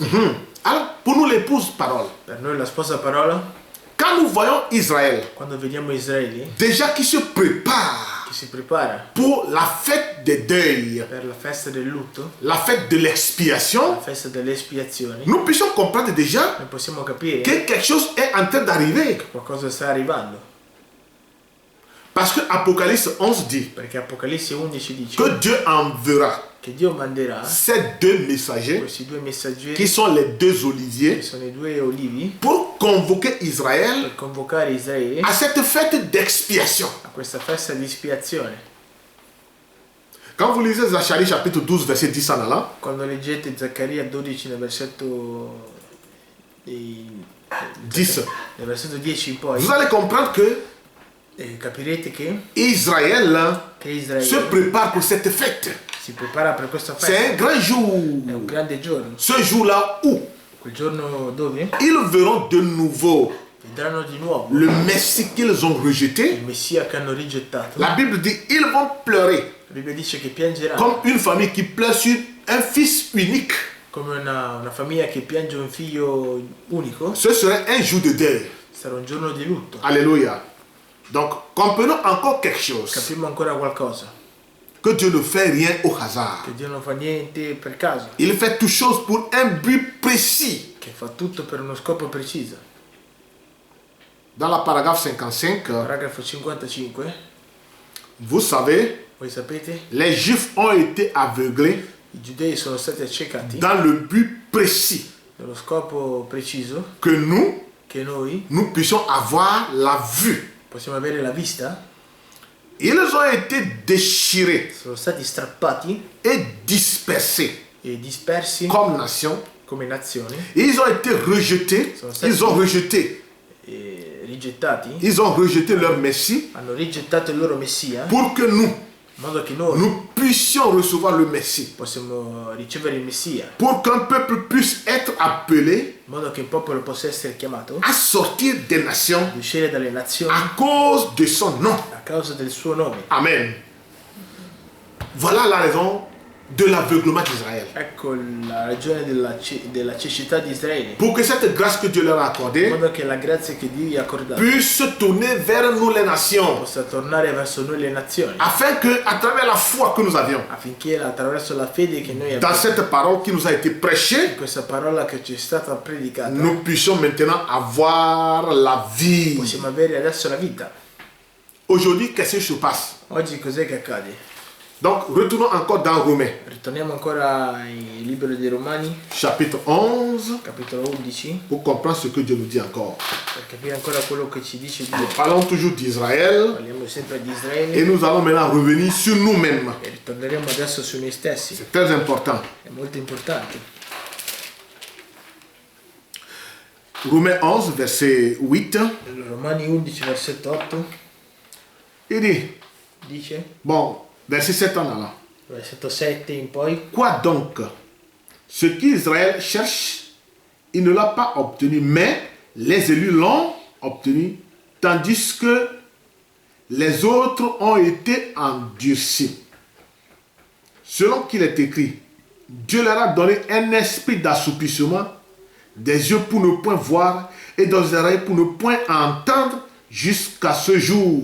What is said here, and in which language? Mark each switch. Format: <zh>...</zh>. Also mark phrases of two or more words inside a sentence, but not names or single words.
<fr>Alors, pour nous, l'épouse parole.</fr> <it>Per noi la sposa parola,</it> <fr>Quand nous voyons Israël,</fr> <it>quando vediamo Israele</it> <fr>déjà qui se prépare</fr> <it>che si prepara</it> <fr>pour la fête des deuils,</fr> <it>per la festa del lutto,</it> <fr>la fête de</fr> <it>la</it> <fr>l'expiation,</fr> <it>festa delle espiazioni,</it> <fr>nous puissions comprendre déjà</fr> <it>noi possiamo capire</it> <fr>que quelque chose est en train d'arriver.</fr> <it>qualcosa sta arrivando.</it> <fr>Parce que Apocalypse 11 dit</fr> <it>Perché Apocalisse 11 dice</it> <fr>que Dieu enverra</fr> <it>che Dio manderà</it> <fr>ces deux messagers,</fr> <it>questi due messaggeri,</it> <fr>qui sont les deux</fr> <it>che</it> <fr>oliviers,</fr> <it>sono i due olivi,</it> <fr>pour convoquer Israël</fr> <it>per convocare Israele</it> <fr>à cette fête d'expiation.</fr> <it>a questa festa di espiazione.</it> <fr>Quand vous lisez Zacharie chapitre 12, verset 10 en allant,</fr> <it>Quando leggete Zaccaria 12 nel versetto 10, nel versetto 10 in poi,</it> <fr>vous allez comprendre que</fr> <it>capirete che</it> <fr>Israël</fr> <it>Israele</it> <fr>se prépare pour cette fête.</fr> <it>si prepara per questa</it> <fr>C'est</fr> <it>festa.</it> <fr>un grand jour.</fr> <it>È un grande giorno.</it> <fr>Ce jour-là où</fr> <it>Quel giorno dove</it> <fr>ils verront de nouveau</fr> <it>vedranno di nuovo</it> <fr>le Messie qu'ils ont rejeté.</fr> <it>il Messia che hanno rigettato.</it> <fr>La Bible dit ils vont pleurer</fr> <it>La Bibbia dice che piangeranno</it> <fr>comme une famille qui pleure sur un fils unique.</fr> <it>come una famiglia che piange un figlio unico.</it> <fr>Ce serait un jour de deuil.</fr> <it>Sarà un giorno di lutto.</it> <fr>Alléluia. Donc, comprenons encore quelque chose.</fr> <it>Capiamo ancora qualcosa.</it> <fr>Que Dieu ne fait rien au hasard.</fr> <it>Che Dio non fa niente per caso.</it> <fr>Il fait toutes choses pour un but précis.</fr> <it>Che fa tutto per uno scopo preciso.</it> <fr>Dans la paragraphe 55,</fr> <it>Paragrafo 55.</it> <fr>vous savez,</fr> <it>Voi sapete?</it> <fr>les Juifs ont été aveuglés</fr> <it>I giudei sono stati accecati</it> <fr>dans le but précis</fr> <it>nello scopo preciso</it> <fr>que</fr> <it>che noi</it> <fr>nous puissions avoir la vue.</fr> <it>possiamo avere la vista.</it> <fr>Ils ont été déchirés</fr> <it>Sono stati strappati</it> <fr>et dispersés</fr> <it>e dispersi</it> <fr>comme nation.</fr> <it>come nazione</it> <fr>Ils ont été rejetés. Ils ont rejeté.</fr> <it>e rigettati.</it> <fr>Ils ont rejeté leur Messie</fr> <it>Hanno rigettato il loro Messia in</it> <fr>pour que</fr> <it>modo che noi</it> <fr>nous puissions recevoir le Messie.</fr> <it>possiamo ricevere il Messia,</it> <fr>Pour qu'un peuple puisse être appelé</fr> <it>in modo che il popolo possa essere chiamato</it> <fr>à sortir des nations</fr> <it>ad uscire dalle nazioni</it> <fr>à cause de son nom.</fr> <it>a causa del suo nome.</it> <fr>Amen.</fr> <it>Voilà la raison de l'aveuglement d'Israël.</it> <fr>Ecco la ragione della cecità di Israele.</fr> <it>Pour que cette grâce que Dieu leur a</it> <fr>In</fr> <it>accordée</it> <fr>modo che la grazia che Dio gli ha accordato</fr> <it>puisse tourner vers nous les nations.</it> <fr>possa tornare verso noi le nazioni,</fr> <it>Afin que, à travers la foi que nous avions,</it> <fr>affinché attraverso la fede che noi</fr> <it>dans</it> <fr>abbiamo,</fr> <it>cette parole qui nous a été prêchée,</it> <fr>questa parola che ci è stata predicata,</fr> <it>nous puissions maintenant avoir la vie.</it> <fr>possiamo avere adesso la vita.</fr> <it>Aujourd'hui, qu'est-ce qui se passe?</it> <fr>Oggi cos'è che accade?</fr> <it>Donc, retournons encore dans Romains,</it> <fr>Ritorniamo ancora al libro dei Romani,</fr> <it>chapitre 11,</it> <fr>capitolo 11,</fr> <it>pour comprendre ce que Dieu nous dit encore.</it> <fr>per capire ancora quello che ci dice Dio.</fr> <it>Parlons toujours d'Israël</it> <fr>Parliamo sempre di</fr> <it>et</it> <fr>Israele</fr> <it>nous allons maintenant revenir sur nous-mêmes.</it> <fr>e ritorneremo adesso su noi stessi.</fr> <it>C'est très important.</it> <fr>È molto importante.</fr> <it>Romains 11, verset 8,</it> <fr>Romani 11, versetto 8,</fr> <it>il dit,</it> <fr>dice,</fr> <it>bon, verset 7 en allant.</it> <fr>versetto 7 in poi,</fr> <it>Quoi donc?</it> <fr>Ce qu'Israël cherche, il ne l'a pas obtenu, mais les élus l'ont obtenu, tandis que les autres ont été endurcis. Selon qu'il est écrit, Dieu leur a donné un esprit d'assoupissement, des yeux pour ne point voir et des oreilles pour ne point entendre jusqu'à ce jour.</fr>